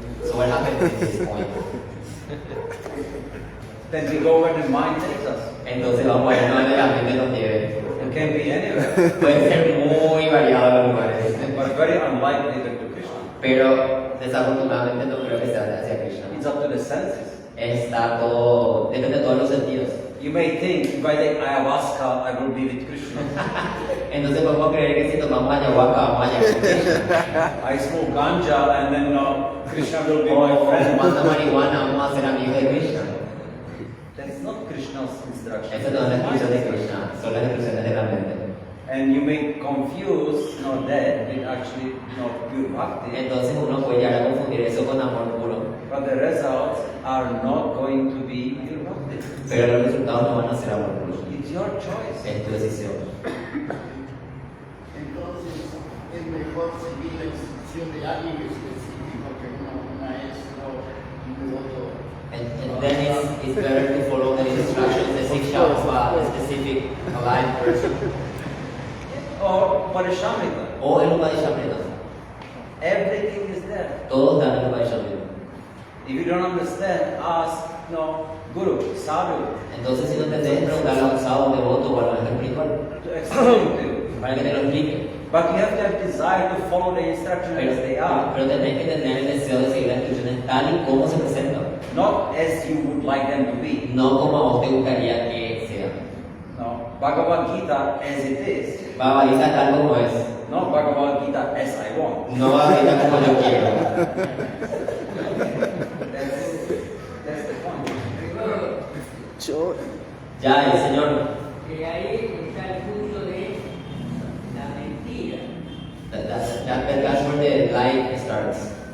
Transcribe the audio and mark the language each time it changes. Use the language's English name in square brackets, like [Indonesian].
[English] So what happens at this point? Then we go where the mind takes us. [Spanish] Entonces vamos a ir donde la mente nos lleve. [English] It can be anywhere, [Spanish] Puede ser muy variado los lugares, [English] but very unlikely to Krishna. [Spanish] pero desafortunadamente no creo que sea hacia Krishna. [English] It's up to the senses. [Spanish] Está todo, depende de todos los sentidos. [English] You may think if I take ayahuasca, I will be with Krishna. [Spanish] Entonces podemos creer que si tomamos ayahuasca vamos a llegar a Krishna. [English] I smoke ganja and then Krishna will be my [Spanish] O [English] friend. [Spanish] fumando marihuana vamos a ser amigos de Krishna. [English] That's not Krishna's instruction. [Spanish] Esa no es la instrucción de Krishna, son las instrucciones de la mente. [English] And you may confuse that with actually pure bhakti. [Spanish] Entonces uno puede llegar a confundir eso con amor puro, [English] But the results are not going to be pure bhakti. [Spanish] pero los resultados no van a ser amor puro. [English] It's your choice. [Spanish] Es tu decisión. Entonces es mejor seguir la instrucción de alguien específico que un maestro y un otro. [English] And then it's better to follow the instructions, the Siksha of a specific alive person. Or Parishamrita. [Spanish] O el Upadishamrita. [English] Everything is there. [Spanish] Todos dan el Upadishamrita. [English] If you don't understand, ask Guru, Sadhu, [Spanish] Entonces, si no entendés, preguntarle a un sábado, devoto o al maestro espiritual [English] to explain to you. [Spanish] para que te lo explique. [English] But you have to have desire to follow the instructions as they are. [Spanish] Pero tenés que tener el deseo de seguir las instrucciones tal y como se presentan, [English] Not as you would like them to be. [Spanish] no como a vos te gustaría que sea. [English] No. Bhagavad Gita as it is. [Spanish] Bhagavad Gita tal como es, [English] Not Bhagavad Gita as I want. [Spanish] no Bhagavad Gita como yo quiero. [English] That's the point. [Spanish] Yo, Ya, el Señor, Y ahí está el punto de la mentira. [English] that's where the lie starts.